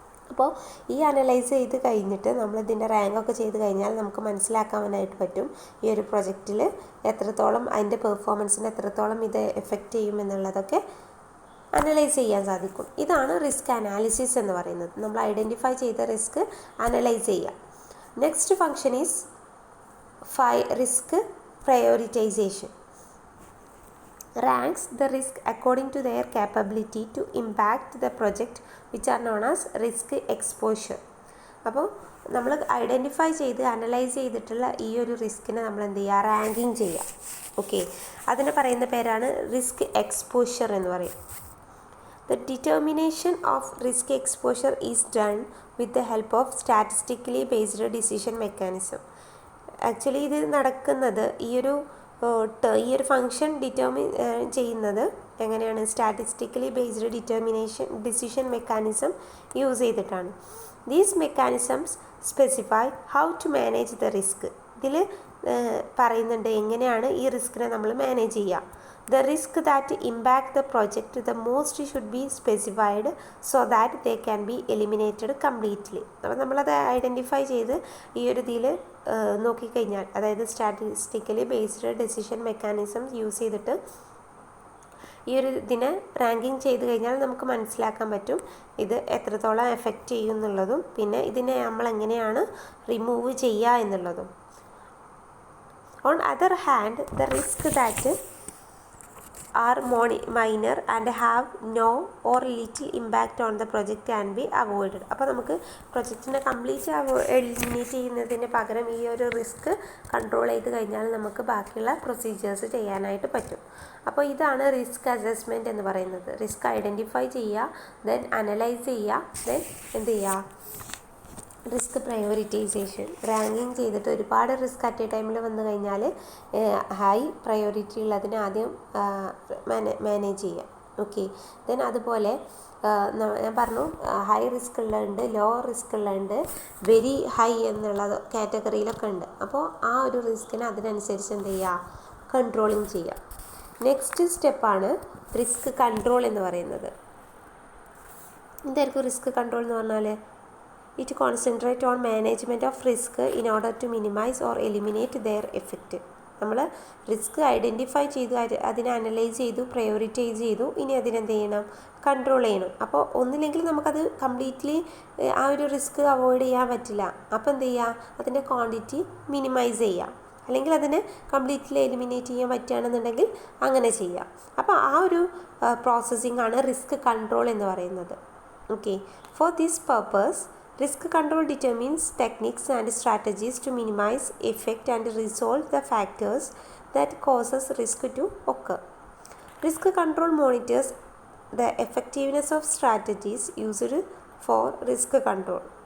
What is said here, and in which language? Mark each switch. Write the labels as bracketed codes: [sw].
[ml] അപ്പോൾ ഈ അനലൈസ് ചെയ്ത് കഴിഞ്ഞിട്ട് നമ്മളിതിൻ്റെ റാങ്കൊക്കെ ചെയ്ത് കഴിഞ്ഞാൽ നമുക്ക് മനസ്സിലാക്കാനായിട്ട് പറ്റും ഈ ഒരു പ്രൊജക്റ്റിൽ എത്രത്തോളം അതിൻ്റെ പെർഫോമൻസിന് എത്രത്തോളം ഇത് എഫക്റ്റ് ചെയ്യും എന്നുള്ളതൊക്കെ അനലൈസ് ചെയ്യാൻ സാധിക്കും. ഇതാണ് റിസ്ക് അനാലിസിസ് എന്ന് പറയുന്നത്. നമ്മൾ ഐഡൻറ്റിഫൈ ചെയ്ത റിസ്ക് അനലൈസ് ചെയ്യുക. [en] Next function is risk prioritisation. ranks the risk according to their capability to impact the project, which are known as risk exposure. [ml] അപ്പോൾ നമ്മൾ ഐഡൻറ്റിഫൈ ചെയ്ത് അനലൈസ് ചെയ്തിട്ടുള്ള ഈ ഒരു റിസ്കിനെ നമ്മൾ എന്ത് ചെയ്യുക, റാങ്കിങ് ചെയ്യുക. ഓക്കെ, അതിന് പറയുന്ന പേരാണ് റിസ്ക് എക്സ്പോഷർ എന്ന് പറയും. [en] The determination of risk exposure is done with the help of statistically based decision mechanism. [ml] Actually ഇത് നടക്കുന്നത് ഈ ഒരു ഫങ്ഷൻ ചെയ്യുന്നത് എങ്ങനെയാണ്, statistically based decision mechanism use ചെയ്തിട്ടാണ്. [en] These mechanisms specify how to manage the risk. [ml] ഇതിൽ പറയുന്നുണ്ട് എങ്ങനെയാണ് ഈ റിസ്കിനെ നമ്മൾ മാനേജ് ചെയ്യുക. [en] The risk that impact the project the most should be specified so that they can be eliminated completely. [ml] അപ്പോൾ നമ്മളത് identify ചെയ്ത് ഈ ഒരു ഇതിൽ നോക്കിക്കഴിഞ്ഞാൽ, അതായത് statistically based decision mechanisms use ചെയ്തിട്ട് ഈ ഒരു ഇതിനെ റാങ്കിങ് ചെയ്ത് കഴിഞ്ഞാൽ നമുക്ക് മനസ്സിലാക്കാൻ പറ്റും ഇത് എത്രത്തോളം എഫക്റ്റ് ചെയ്യും എന്നുള്ളതും പിന്നെ ഇതിനെ നമ്മൾ എങ്ങനെയാണ് റിമൂവ് ചെയ്യുക എന്നുള്ളതും. [en] On other hand, the risk that are minor and have no or little impact on the project can be avoided. [ml] അപ്പോൾ നമുക്ക് പ്രൊജക്റ്റിനെ കംപ്ലീറ്റ് എലിമിനേറ്റ് ചെയ്യുന്നതിന് പകരം ഈ ഒരു റിസ്ക് കൺട്രോൾ ചെയ്ത് കഴിഞ്ഞാൽ നമുക്ക് ബാക്കിയുള്ള പ്രൊസീജിയേഴ്സ് ചെയ്യാനായിട്ട് പറ്റും. അപ്പോൾ ഇതാണ് റിസ്ക് അസസ്മെൻറ്റ് എന്ന് പറയുന്നത്. റിസ്ക് ഐഡൻറ്റിഫൈ ചെയ്യുക, ദെൻ അനലൈസ് ചെയ്യുക, ദെൻ എന്ത് ചെയ്യുക, റിസ്ക് പ്രയോറിറ്റൈസേഷൻ. റാങ്കിങ് ചെയ്തിട്ട് ഒരുപാട് റിസ്ക് അറ്റ് എ ടൈമിൽ വന്നു കഴിഞ്ഞാൽ ഹൈ പ്രയോറിറ്റി ഉള്ളതിനെ ആദ്യം മാനേജ് ചെയ്യാം. ഓക്കെ, ദെൻ അതുപോലെ ഞാൻ പറഞ്ഞു high risk ഉള്ളതുണ്ട്, low risk ഉള്ളതുണ്ട്, very high എന്നുള്ള കാറ്റഗറിയിലൊക്കെ ഉണ്ട്. അപ്പോൾ ആ ഒരു റിസ്കിനെ അതിനനുസരിച്ച് എന്ത് ചെയ്യുക, കൺട്രോളിങ് ചെയ്യുക. നെക്സ്റ്റ് സ്റ്റെപ്പാണ് റിസ്ക് കൺട്രോൾ എന്ന് പറയുന്നത്. എന്തായിരിക്കും റിസ്ക് കൺട്രോൾ എന്ന് പറഞ്ഞാൽ? It concentrate on management of risk in order to minimize or eliminate their effect. നമ്മൾ റിസ്ക് ഐഡൻറ്റിഫൈ ചെയ്തു, അതിനെ അനലൈസ് ചെയ്തു, പ്രയോറിറ്റൈസ് ചെയ്തു, ഇനി അതിനെന്ത് ചെയ്യണം, കൺട്രോൾ ചെയ്യണം. അപ്പോൾ ഒന്നില്ലെങ്കിൽ നമുക്കത് കംപ്ലീറ്റ്ലി ആ ഒരു റിസ്ക് അവോയ്ഡ് ചെയ്യാൻ പറ്റില്ല. അപ്പോൾ എന്ത് ചെയ്യുക, അതിൻ്റെ ക്വാണ്ടിറ്റി മിനിമൈസ് ചെയ്യുക, അല്ലെങ്കിൽ അതിനെ കംപ്ലീറ്റ്ലി എലിമിനേറ്റ് ചെയ്യാൻ പറ്റുകയാണെന്നുണ്ടെങ്കിൽ അങ്ങനെ ചെയ്യുക. അപ്പോൾ ആ ഒരു പ്രോസസ്സിംഗ് ആണ് റിസ്ക് കൺട്രോൾ എന്ന് പറയുന്നത്. [en] Okay, for this purpose risk control determines techniques and strategies to minimize effect and resolve the factors that causes risk to occur. Risk control monitors the effectiveness of strategies used for risk control.